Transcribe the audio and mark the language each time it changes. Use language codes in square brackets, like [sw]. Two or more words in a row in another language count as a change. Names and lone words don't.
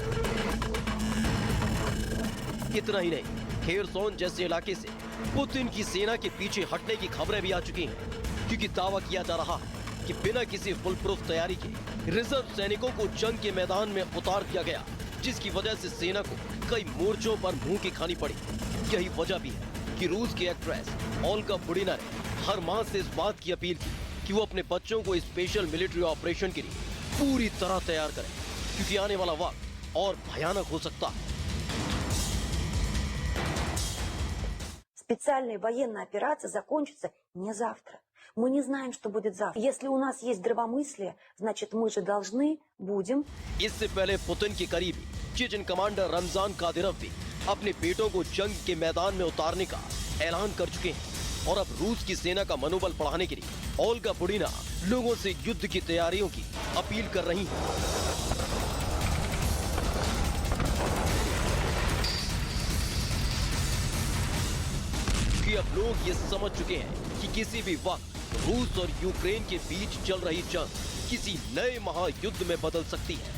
[hi] इतना ही नहीं, खेरसोन जैसे इलाके से पुतिन की सेना के पीछे हटने की खबरें भी आ चुकी हैं, क्योंकि दावा किया जा रहा है कि बिना किसी [en] full proof [hi] तैयारी के रिजर्व सैनिकों को जंग के मैदान में उतार दिया गया, जिसकी वजह से सेना को कई मोर्चों पर मुंह की खानी पड़ी। यही वजह भी है कि रूस की एक्ट्रेस ओल्गा बुडीना ने हर मां से इस बात की अपील की कि वो अपने बच्चों को [en] special military operation [hi] के लिए पूरी तरह तैयार करें, क्योंकि आने वाला वक्त और भयानक हो सकता है। [ru] Специальная военная операция закончится не завтра. Мы не знаем, что будет завтра. Если у нас есть здравомыслие, значит мы же должны будем. [hi] इससे पहले पुतिन के करीबी चेचन कमांडर रमजान कादिरोव भी अपने बेटों को जंग के मैदान में उतारने का ऐलान कर चुके हैं और अब रूस की सेना का मनोबल बढ़ाने के लिए ओल्गा बुडीना लोगों से युद्ध की तैयारियों की अपील कर रही हैं। कि अब लोग ये समझ चुके हैं कि किसी भी वक्त रूस और यूक्रेन के बीच चल रही जंग किसी नए महायुद्ध में बदल सकती है।